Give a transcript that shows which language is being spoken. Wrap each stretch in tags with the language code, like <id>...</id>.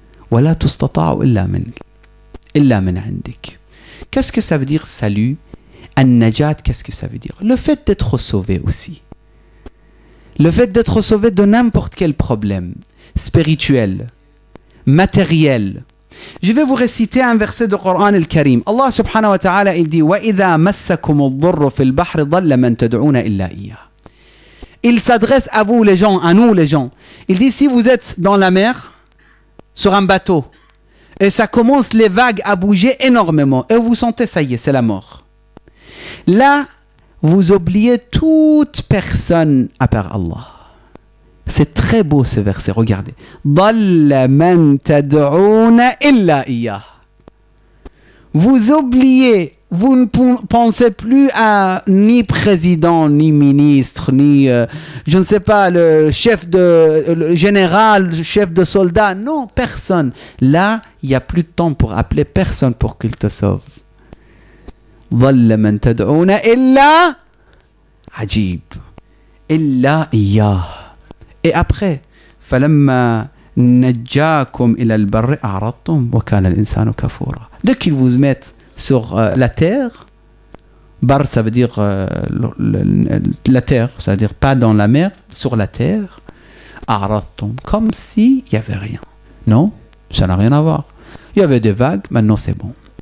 <ar>Wa la tustata'u illa min indik.</ar> <fr>Qu'est-ce que ça veut dire salut? An-najat, qu'est-ce que ça veut dire? Le fait d'être sauvé aussi. Le fait d'être sauvé de n'importe quel problème spirituel, matériel. Je vais vous réciter un verset du Coran al-Karim. Allah subhanahu wa ta'ala, il dit</fr> <ar>وَإِذَا مَسَّكُمُ الضُّرُّ فِي الْبَحْرِ ضَلَّ مَنْ تَدْعُونَ إِلَّا إِيَّهُ.</ar> <fr>Il s'adresse à vous les gens, à nous les gens. Il dit si vous êtes dans la mer, sur un bateau, et ça commence les vagues à bouger énormément, et vous sentez ça y est, c'est la mort. Là, vous oubliez toute personne à part Allah. C'est très beau ce verset, regardez.</fr> <ar>ضَلَّ مَنْ تَدْعُونَ إِلَّا إِيَّهُ.</ar> <fr>Vous oubliez, vous ne pensez plus à ni président, ni ministre, ni, je ne sais pas, le général, le chef de soldat. Non, personne. Là, il n'y a plus de temps pour appeler personne pour qu'il te sauve.</fr> <ar>ضَلَّ مَنْ تَدْعُونَ إِلَّا عَجِيب إِلَّا إِيَّهُ.</ar> <fr>Et après,</fr> <ar>فَلَمَّا نَجَّاكُمْ إِلَى الْبَرِّ أَعْرَضْتُمْ وَكَانَ الْإِنسَانُ كَفُورًا.</ar> <fr>Dès qu'ils vous mettent sur la terre, bar ça veut dire la terre, ça veut dire pas dans la mer, sur la terre, أَعْرَضْتُمْ, comme s'il n'y avait rien. Non, ça n'a rien à voir. Il y avait des vagues, maintenant c'est bon.</fr>